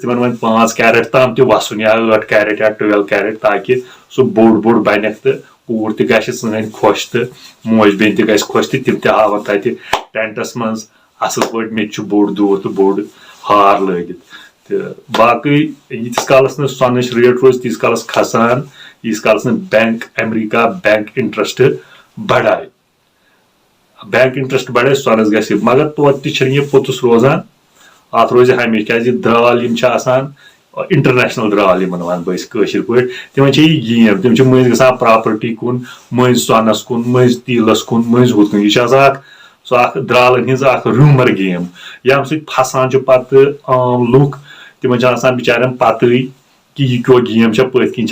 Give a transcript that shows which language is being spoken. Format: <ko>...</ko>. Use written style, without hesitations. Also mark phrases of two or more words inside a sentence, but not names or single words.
<ks>تِمن وۄنۍ 5 کیرٹ تام تہِ وسُن یا 8 کیرٹ یا 12 کیرٹ تاکہِ سُہ بوٚڑ بنٮ۪کھ تہٕ کوٗر تہِ گژھِ سٲنۍ خۄش تہٕ موج بیٚنہِ تہِ گژھِ خۄش تہٕ تِم تہِ ہاوَن تتہِ ٹینٹس منٛز اصل پٲٹھۍ مےٚ تہِ چھُ بوٚڑ دۄہ تہٕ بوٚڑ ہار لٲگِتھ تہٕ باقٕے ییٖتِس کالس نہٕ سۄنٕچ ریٹ روزِ تیٖتِس کالس کھسان ییٖتِس کالس نہٕ بینک امریکہ</ks> <en>bank interest</en> <ks>بڑایہِ</ks> <en>bank interest</en> <ks>بڑے سۄنس گژھِ مگر توتہِ تہِ چھنہٕ یہِ پوٚتُس روزان اتھ روزِ ہمیشہِ کیازِ یہِ درٛال یِم چھِ آسان انٹرنیشنل درٛال یِمن ونہٕ بہٕ أسۍ کٲشِر پٲٹھۍ تِمن چھِ یہِ گیم تِم چھِ مٔنٛزۍ گژھان پراپرٹی کُن مٔنٛزۍ سۄنس کُن مٔنٛزۍ تیٖلس کُن مٔنٛزۍ ہُتھ کُن یہِ چھِ آسان سۄ اکھ درٛالن ہِنٛز اکھ</ks> <en>rumour game</en> <ks>ییٚمہِ سۭتۍ پھسان چھُ پتہٕ عام لُکھ تِمن چھِ آسان بِچارٮ۪ن پتہٕے کہِ یہِ کیٛاہ گیم چھےٚ پٔتھۍ کِنۍ</ks>